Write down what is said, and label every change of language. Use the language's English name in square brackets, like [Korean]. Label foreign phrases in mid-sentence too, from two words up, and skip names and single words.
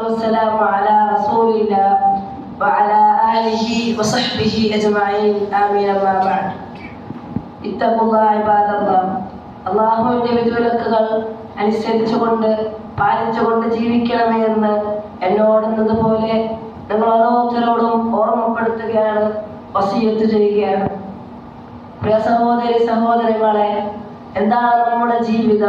[Arabic] والسلام على رسول الله وعلى آله وصحبه أجمعين آمين أما بعد اتقوا الله عباد الله [Malayalam] അള്ളാഹുവിന്റെ വിധിവിലക്കുകൾ അനുസരിച്ചുകൊണ്ട് പാലിച്ചുകൊണ്ട് ജീവിക്കണമേ എന്ന് എന്നോടുന്നതുപോലെ നിങ്ങൾ ഓരോരുത്തരോടും ഓർമ്മപ്പെടുത്തുകയാണ്, വസിയത്ത് ചെയ്യുകയാണ്. പ്രിയ സഹോദരി സഹോദരങ്ങളെ, എന്താണ് നമ്മുടെ ജീവിതം?